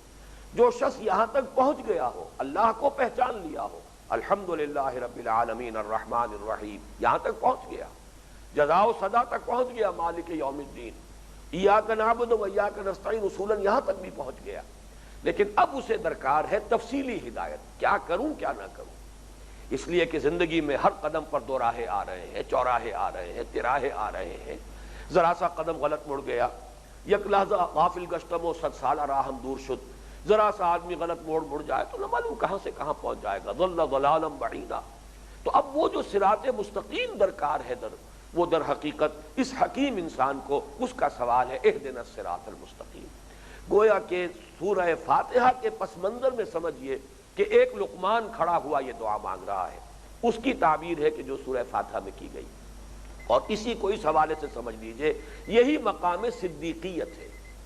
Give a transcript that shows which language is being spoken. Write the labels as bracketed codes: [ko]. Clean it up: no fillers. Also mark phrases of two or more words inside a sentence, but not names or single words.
[ur] جو شخص یہاں تک پہنچ گیا ہو، اللہ کو پہچان لیا ہو، [ar] الحمدللہ رب العالمین الرحمن الرحیم، [ur] یہاں تک پہنچ گیا، جزا و سزا تک پہنچ گیا، [ar] مالک یوم الدین، ایاک نعبد و ایاک نستعین [ur] اصولاً یہاں تک بھی پہنچ گیا، لیکن اب اسے درکار ہے تفصیلی ہدایت، کیا کروں کیا نہ کروں۔ اس لیے کہ زندگی میں ہر قدم پر دو راہیں آ رہے ہیں، چوراہے آ رہے ہیں، تراہے آ رہے ہیں، ذرا سا قدم غلط مڑ گیا، [fa] یک لحظہ غافل گشتم و 100 سالہ راہ ہم دور شد، [ur] ذرا سا آدمی غلط مڑ جائے تو نہ معلوم کہاں سے کہاں پہنچ جائے گا، [ar] ضل ضلالا بعیدا۔ [ur] تو اب وہ جو صراط مستقیم درکار ہے وہ در حقیقت اس حکیم انسان کو اس کا سوال ہے، [ar] اہدنا الصراط المستقیم۔ [ur] گویا کہ سورہ فاتحہ کے پس منظر میں سمجھیے کہ ایک لقمان کھڑا ہوا یہ دعا مانگ رہا ہے، اس کی تعبیر ہے کہ جو سورہ فاتحہ میں کی گئی، اور اسی کو اس حوالے سے سمجھ لیجئے یہی مقام صدیقیت ہے۔